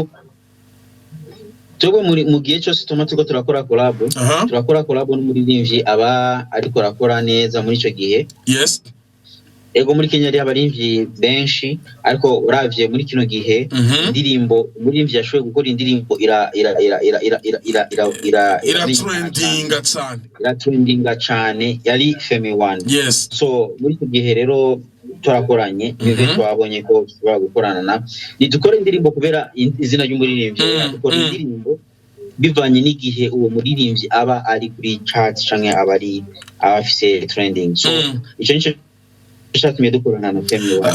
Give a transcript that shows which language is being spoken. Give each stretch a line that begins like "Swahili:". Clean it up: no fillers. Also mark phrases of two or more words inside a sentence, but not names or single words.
Rundi: Twebwe mu gihe cyose turiko turakora collab n'umuririmbyi aba ariko arakora neza muri ico gihe. Yes. Ego muri Kenya ari abaririmbyi benshi ariko uravye muri kino gihe indirimbo umuririmbyi yashoboye gukora indirimbo trendinga cyane yari Femi One. Yes. So muri iki gihe rero turakoranye niwe twabonye ko tushobora gukorana na dukora indirimbo kubera izina ry'umuririmbyi dukora indirimbo bivanye n'igihe uwo muririmbyi aba ari kuri chart canke abafise trending. So ico nico tumye dukorana na Femi One.